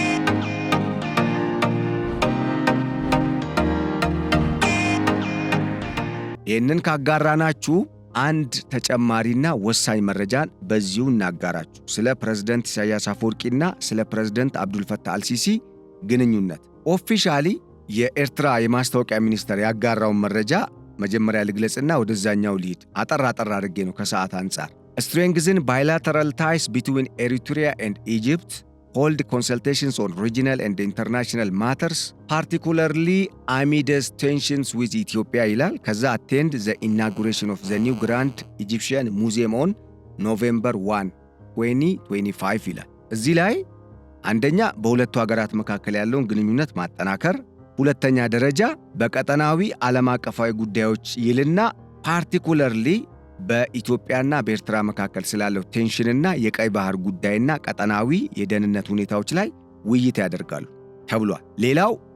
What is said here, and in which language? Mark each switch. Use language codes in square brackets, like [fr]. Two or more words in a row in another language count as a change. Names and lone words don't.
[am] ይህንን ካጋራናችሁ አንድ ተጨማሪና ወሳኝ መረጃን በዚሁ እናጋራችሁ። ስለ ፕሬዝዳንት ኢሳያስ አፈወርቂና ስለ ፕሬዝዳንት አብዱልፈታህ አልሲሲ ግንኙነት ኦፊሻሊ የኤርትራ የማስታወቂያ ሚኒስቴር ያጋራውን መረጃ መጀመሪያ ልግለጽና ወደዛኛው ልሂድ። አጠር አድርጌ ነው ከሰዓት አንጻር። [en] strengthen bilateral ties between Eritrea and Egypt, hold consultations on regional and international matters, particularly amidst tensions with Ethiopia [am] ይላል። ከዛ [en] attend the inauguration of the new Grand Egyptian Museum on November 1, [am] 2025 ይላል። እዚህ ላይ አንደኛ በሁለቱ ሀገራት መካከል ያለውን ግንኙነት ማጠናከር፣ ሁለተኛ ደረጃ በቀጠናዊ ዓለም አቀፋዊ ጉዳዮች ይልና ፓርቲኩላርሊ በኢትዮጵያና በኤርትራ መካከል ስላለው ቴንሽንና የቀይ ባህር ጉዳይና ቀጠናዊ የደህንነት ሁኔታዎች ላይ ውይይት ያደርጋሉ ተብሏል። ሌላው